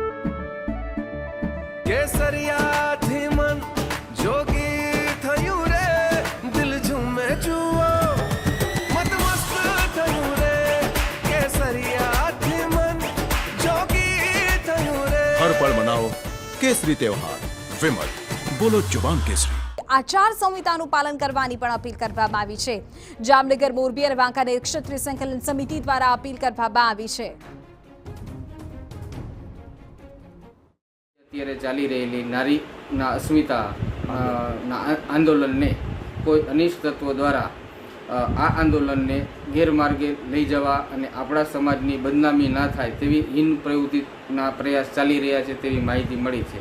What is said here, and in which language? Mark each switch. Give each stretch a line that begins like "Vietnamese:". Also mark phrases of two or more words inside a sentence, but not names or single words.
Gujarati: કેસરિયાથી મન જોગી થયું રે, દિલ ઝૂમે જુઓ મત મસ્ત થયું રે, કેસરિયાથી મન જોગી થયું રે।
Hindi: हर पल मनाओ केसरी त्योहार। विमल बोलो जुबान केसरी।
Gujarati: આચાર સંહિતાનું પાલન કરવાની પણ અપીલ કરવામાં આવી છે। જામનગર, મોરબી અને વાંકાનેર ક્ષત્રિય સંકલન સમિતિ દ્વારા અપીલ કરવામાં આવી છે। અત્યારે ચાલી રહેલી નારીના અસ્મિતા આંદોલનને કોઈ અનિષ્ટ તત્વો દ્વારા આ આંદોલનને ગેરમાર્ગે લઈ જવા અને આપણા સમાજની બદનામી ના થાય તેવી હીન પ્રવૃત્તિના પ્રયાસ ચાલી રહ્યા છે તેવી માહિતી મળી છે।